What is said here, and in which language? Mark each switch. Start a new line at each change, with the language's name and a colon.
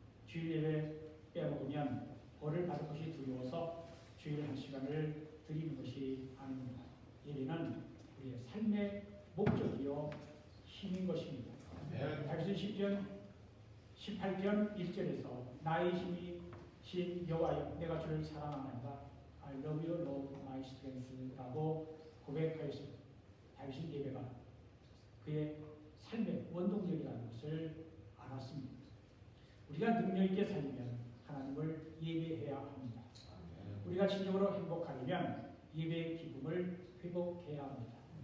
Korean: 주일 예배 빼먹으면 벌을 받을 것이 두려워서 주일 한 시간을 드리는 것이 아닙니다. 예배는 우리의 삶의 목적이요 힘인 것입니다. 다윗은 시편 18편 1절에서 나의 힘이 신 여호와여 내가 주를 사랑합니다.
English: I love you, Lord, my strength
Korean: 라고 고백하였습니다. 다윗은 예배가 그의 삶의 원동력이라는 것을 알았습니다. 우리가 능력 있게 살면 하나님을 예배해야 합니다. 우리가 진정으로 행복하려면 예배의 기쁨을 회복해야 합니다.